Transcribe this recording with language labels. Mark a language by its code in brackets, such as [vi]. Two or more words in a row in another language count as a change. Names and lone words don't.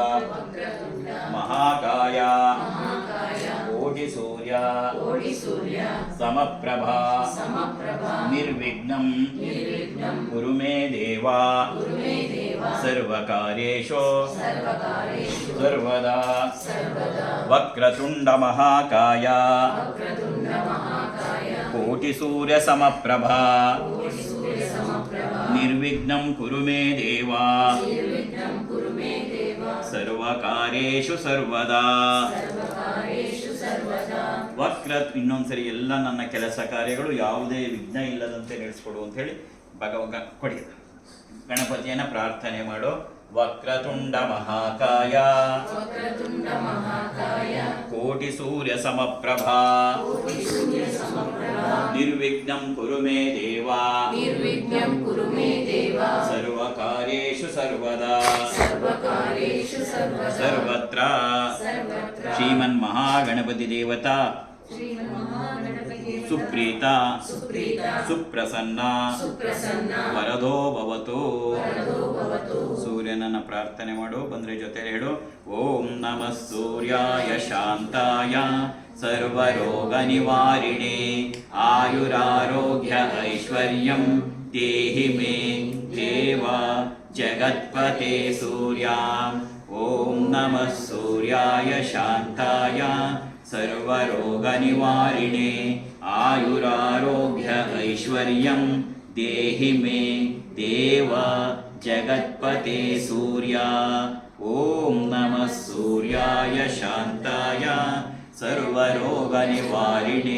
[sa] महाकाय कोटिसूर्य समप्रभा निर्विघ्नं कुरु मे देवा सर्वकार्येषु सर्वदा वक्रतुण्ड महाकाय कोटिसूर्य समप्रभा निर्विघ्नं कुरु मे देवा सर्वकार्येषु सर्वदा [kn] ವಕ್ರ ಇನ್ನೊಂದ್ಸರಿ ಎಲ್ಲ ನನ್ನ ಕೆಲಸ ಕಾರ್ಯಗಳು ಯಾವುದೇ ವಿಘ್ನ ಇಲ್ಲದಂತೆ ನಡೆಸಿಕೊಡು ಅಂತ ಹೇಳಿ ಕೊಡಿ ಗಣಪತಿಯನ್ನ ಪ್ರಾರ್ಥನೆ ಮಾಡು [sa] ವಕ್ರತುಂಡ ಮಹಾಕಾಯ ಕೋಟಿ ಸೂರ್ಯ ಸಮಪ್ರಭಾ ನಿರ್ವಿಘ್ನಂ ಕುರು ಮೇ ದೇವಾ ಸರ್ವಕಾರ್ಯೇಷು ಸರ್ವದಾ ಸರ್ವತ್ರ ಶ್ರೀಮನ್ ಮಹಾಗಣಪತಿ ದೇವತಾ ಸುಪ್ರೀತಾ ಸುಪ್ರಸನ್ನ ವರದೋ ಭವತು [kn] ಸೂರ್ಯನನ್ನ ಪ್ರಾರ್ಥನೆ ಮಾಡು ಬಂದ್ರೆ ಜೊತೆ ಹೇಳು [sa] ಓಂ ನಮಃ ಸೂರ್ಯಾಯ ಶಾಂತಾಯ ಸರ್ವರೋಗ ನಿವಾರಿಣೆ ಆಯುರಾರೋಗ್ಯ ಐಶ್ವರ್ಯಂ ದೇಹಿ ಮೇ ದೇವ ಜಗತ್ಪತೆ ಸೂರ್ಯ ಓಂ ನಮಃ ಸೂರ್ಯಾಯ ಶಾಂತಾಯ सर्वरोगनिवारिणे आयुरारोग्य ऐश्वर्यं देहि मे देव जगत्पते सूर्या ॐ नमः सूर्याय शान्ताय सर्वरोगनिवारिणे